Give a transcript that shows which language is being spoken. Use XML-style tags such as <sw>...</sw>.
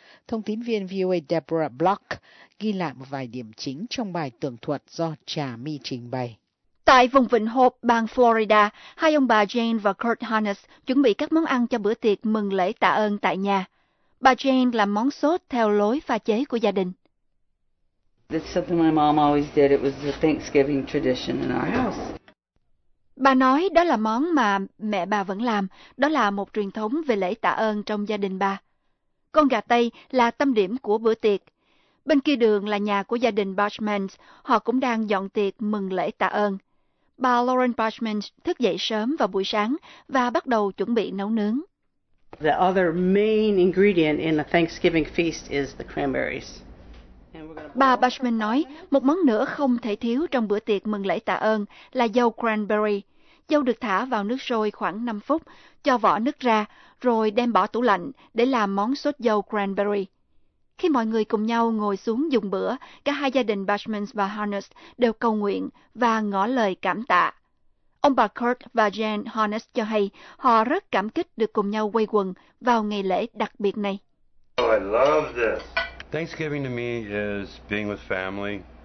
<vi>Thông tín viên VOA Deborah Block ghi lại một vài điểm chính trong bài tường thuật do Trà My trình bày. Tại vùng Vịnh Hope, bang Florida, hai ông bà Jane và Kurt Harness chuẩn bị các món ăn cho bữa tiệc mừng lễ tạ ơn tại nhà. Bà Jane làm món sốt theo lối pha chế của gia đình.</vi> <en>That's something my mom always did. It was a Thanksgiving tradition in our house.</en> <vi>Bà nói đó là món mà mẹ bà vẫn làm, đó là một truyền thống về lễ tạ ơn trong gia đình bà. Con gà Tây là tâm điểm của bữa tiệc. Bên kia đường là nhà của gia đình Bushman, họ cũng đang dọn tiệc mừng lễ tạ ơn. Bà Lauren Bushman thức dậy sớm vào buổi sáng và bắt đầu chuẩn bị nấu nướng.</vi> <en>The other main ingredient in a Thanksgiving feast is the cranberries.</en> <vi>Bà Bushman nói, một món nữa không thể thiếu trong bữa tiệc mừng lễ tạ ơn là dầu cranberry. Dầu được thả vào nước sôi khoảng 5 phút, cho vỏ nước ra, rồi đem bỏ tủ lạnh để làm món sốt dầu cranberry. Khi mọi người cùng nhau ngồi xuống dùng bữa, cả hai gia đình Bushman và Harness đều cầu nguyện và ngỏ lời cảm tạ. Ông bà Kurt và Jane Harness cho hay họ rất cảm kích được cùng nhau quây quần vào ngày lễ đặc biệt này.</vi> <en>Oh, I love this. Thanksgiving to me is being with family.</en>